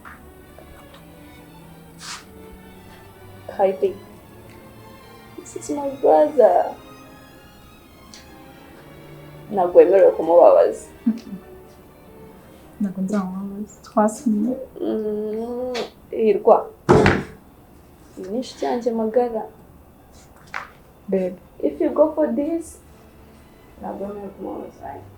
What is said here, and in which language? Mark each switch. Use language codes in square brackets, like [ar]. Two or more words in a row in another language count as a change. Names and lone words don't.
[en] Kylie, this is my brother. [rw] Ntabwo wemerewe kumubabaza. Ntabwo nzamubabaza. Twasinye. Hirwa. Ni inshuti yanjye magara. [en] Babe, if you go for this, [rw] ntabwo wemerewe kumubabaza.